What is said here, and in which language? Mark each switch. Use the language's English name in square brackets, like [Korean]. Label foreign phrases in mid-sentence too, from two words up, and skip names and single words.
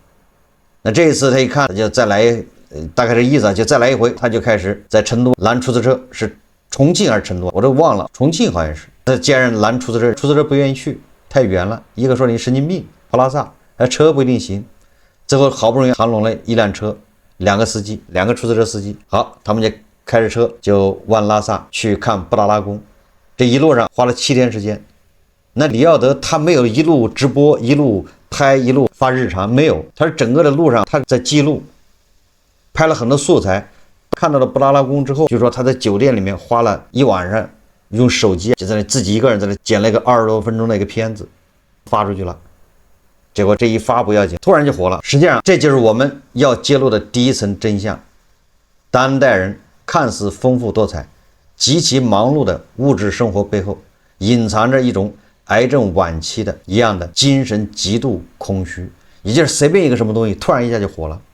[Chinese] 那這一次他一看，就再來，大概这意思就再來一回，他就開始在成都攔出租車，是重慶還是成都我都忘了，重慶好像是。他既然攔出租車，出租車不願意去，太遠了，一個說你神經病跑拉薩，車不一定行。最後好不容易談攏了一輛車，2個司機，2個出租車司機。好，他們就開着車就往拉薩去看布達拉宮。這一路上花了7天時間。那李耀德他沒有一路直播，一路拍，一路發日常，沒有，他是整個的路上他在記錄，拍了很多素材。看到了布達拉宮之後，就說他在酒店裡面花了一晚上，用手機就在那自己一個人在那剪了一個20 多分鐘的一個片子，發出去了。結果這一發不要緊，突然就火了。實際上這就是我們要揭露的第一層真相。當代人看似豐富多彩、極其忙碌的物質生活背後，隱藏着一種癌症晚期的一樣的精神極度空虛，也就是隨便一個什麼東西突然一下就火了。